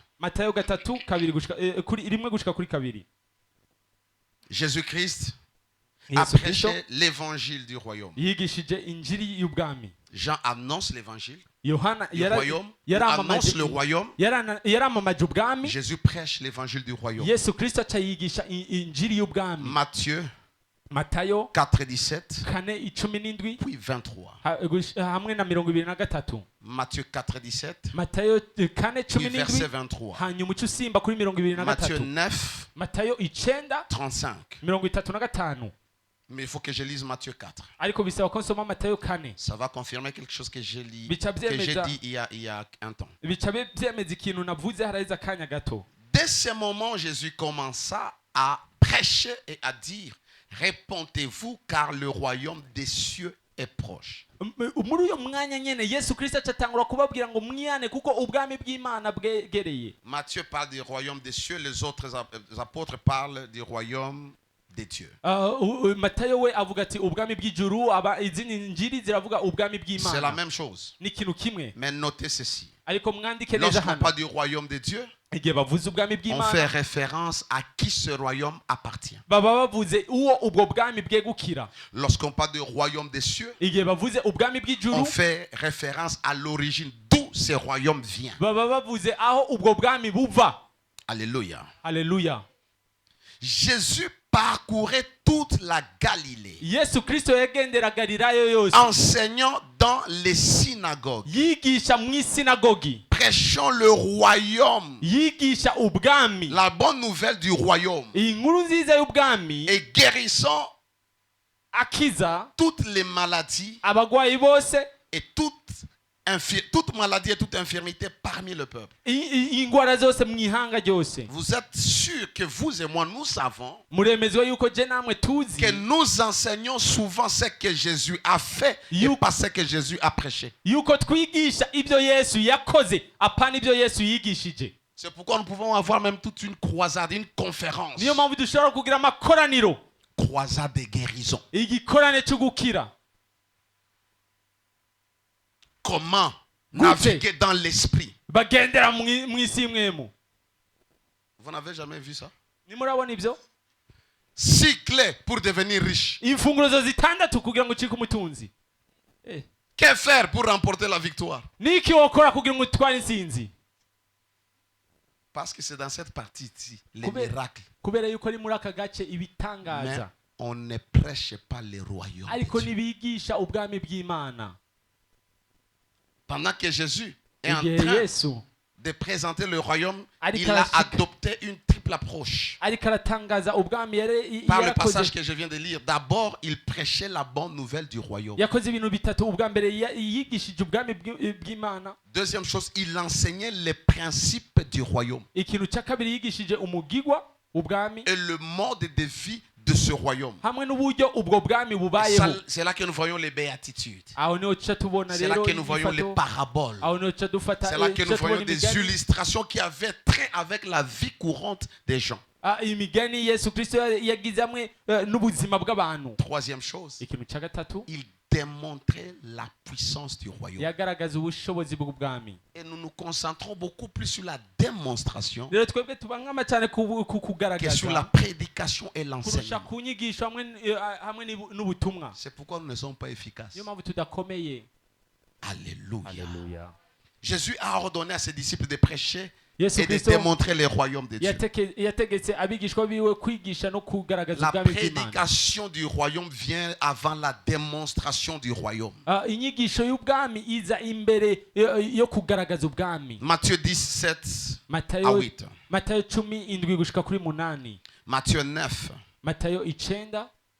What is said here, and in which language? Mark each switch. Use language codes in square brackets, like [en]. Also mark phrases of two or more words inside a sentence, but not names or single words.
[rn] Matayo 3 kabiri gushika kuri rimwe gushika kuri kabiri. [fr] Jésus-Christ a [rn] Yesu Kristo [fr] prêché l'évangile du royaume. [rn] yigishije injiri y'ubwami. [fr] Jean annonce l'évangile [rn] Yohana [fr] du royaume. Annonce le royaume. [rn] yaramamaje ubwami. [fr] Jésus prêche l'évangile du royaume. [rn] Yesu Kristo aca yigisha injiri y'ubwami. [fr] Matthieu [rn] Matayo 4, 17, 4:17 [fr] puis 23. [rn] hamwe na 23. [fr] Matthieu 4, 17. [rn] matayo 4 [fr] Puis verset 17 23. [rn] hanyuma uca usimba kuri 23 [fr] Matthieu 9, [rn] matayo 9 35. 35 [fr] Mais il faut que je lise Matthieu 4. [rn] ariko bisaba ko nsoma matayo 4 [fr] Ça va confirmer quelque chose que j'ai [rn] Bica [fr] dit [rn] byemeza. [fr] il y a un temps. [rn] bica byemeza ikintu navuze haraheze akanya gato. [fr] Dès ce moment, Jésus commença à prêcher et à dire, répondez-vous car le royaume des cieux est proche. [rn] Muri uyo mwanya nyene Yesu Kristo acatangura kubabwira ngo mwiyane kuko ubwami bw'Imana bwegereye. [fr] Matthieu parle du royaume des cieux, les autres apôtres parlent du royaume des dieux. [rn] Matayo we avuga ati ubwami bw'ijuru, izindi njiri ziravuga ubwami bw'Imana. [fr] C'est la même chose. [rn] Ni ikintu kimwe. [fr] Mais notez ceci. [rn] Ariko mwandike neza [fr] Lorsqu'on [rn] hano. [fr] parle du royaume des dieux, [rn] Igihe bavuze ubwami [fr] on [rn] bw'Imana [fr] fait référence à qui ce royaume appartient. [rn] baba bavuze uwo ubwo bwami bwegukira. [fr] Lorsqu'on parle du royaume des cieux, [rn] Igihe bavuze ubwami [fr] on [rn] bw'ijuru [fr] fait référence à l'origine d'où ce royaume vient. [rn] baba bavuze aho ubwo bwami buva. [fr] Alléluia. [rn] Haleluya. [fr] Jésus parcourait toute la Galilée, [rn] Yesu Kristo yagendera Galilaya yose [fr] enseignant dans les synagogues, [rn] yigisha mu isinagogi, [fr] prêchant le royaume, [rn] yigisha ubwami, [fr] la bonne nouvelle du royaume, [rn] inkuru nziza y'ubwami, [fr] et guérissant [rn] akiza [fr] toutes les maladies [rn] abagwayi bose, [fr] et toute maladie et toute infirmité parmi le peuple. [rn] ingwara zose mu ihanga ryose. [fr] Vous êtes sûr que vous et moi, nous savons [rn] Muremezwa yuko je namwe tuzi [fr] que nous enseignons souvent ce que Jésus a fait et pas ce que Jésus a prêché. [rn] yuko twigisha ibyo Yesu yakoze apana ibyo Yesu yigishije. [fr] C'est pourquoi nous pouvons avoir même toute une croisade, une conférence. [rn] Niyo mpamvu dushobora kugira amakoraniro, [fr] Croisade de guérison. [rn] igikorane cyo gukira. [fr] Comment naviguer dans l'esprit. [rn] Bagendera mu isi mwemu. [fr] Vous n'avez jamais vu ça? [rn] Nimurabona ibyo? [fr] Cycler pour devenir riche. [rn] Imfunguro zo zitandatu kugira ngo ucike umutunzi. [fr] Que faire pour remporter la victoire? [rn] Niki wokora kugira ngo utware insinzi? [fr] Parce que c'est dans cette partie-ci, les [rn] Kubera- [fr] miracles. [rn] kubera yuko ari muri aka gace [fr] Mais [rn] ibitangaza, [fr] on ne prêche pas le royaume. [rn] ariko [fr] de Dieu. [rn] nibigisha ubwami bw'Imana. [fr] Pendant que Jésus est en [rn] Igihe [fr] train [rn] Yesu [fr] de présenter le royaume, [rn] Ariko [fr] il a [rn] arashika. [fr] adopté une triple approche. [rn] ariko aratangaza ubwami [fr] Par le passage [rn] yarakoze [fr] que je viens de lire, d'abord, il prêchait la bonne nouvelle du royaume. [rn] yakoze ibintu bitatu. Ubwa mbere yigishije ubwami bw'Imana. [fr] Deuxième chose, il enseignait les principes du royaume [rn] Ikintu cya kabiri yigishije umugigwa ubwami [fr] et le mode de vie de ce royaume. [rn] hamwe n'uburyo ubwo bwami [fr] Et [rn] bubayeho. [fr] ça, c'est là que nous voyons les béatitudes. [rn] Aho niho tuca tubona [fr] C'est là [rn] rero [fr] que nous voyons les [rn] inyifato. [fr] paraboles. [rn] Aho niho tuca dufata [fr] C'est là que nous [rn] tuca [fr] voyons [rn] tubona [fr] des [rn] imigani. [fr] illustrations qui avaient trait avec la vie courante des gens. [rn] Imigani Yesu Kristo yagize hamwe n'ubuzima bw'abantu. [fr] Troisième chose, [rn] Ikintu cya gatatu [fr] il démontrait la puissance du royaume. [rn] yagaragaza ubushobozi bw'ubwami. [fr] Et nous nous concentrons beaucoup plus sur la démonstration [rn] Rero twebwe tubangama cyane ku [fr] que sur la [rn] kugaragaza [fr] prédication et [rn] kurusha [fr] l'enseignement. [rn] ku nyigisho hamwe n'ubutumwa. [fr] C'est pourquoi nous ne sommes pas efficaces. [rn] Niyo mpamvu tudakomeye. [fr] Alléluia. [rn] Haleluya. [fr] Jésus a ordonné à ses disciples de prêcher [rn] Yesu [fr] et de [rn] Kristo [fr] démontrer le royaume de Dieu. [rn] yategetse abigishwa biwe kwigisha no kugaragaza [fr] La [rn] ubwami bw'Imana. [fr] prédication du royaume vient avant la démonstration du royaume. [rn] Inyigisho y'ubwami iza imbere yo kugaragaza ubwami. [fr] Matthieu 17 à [rn] Matayo 8. Matayo 17 gushika kuri 8. [fr] Matthieu 9, [rn] Matayo 9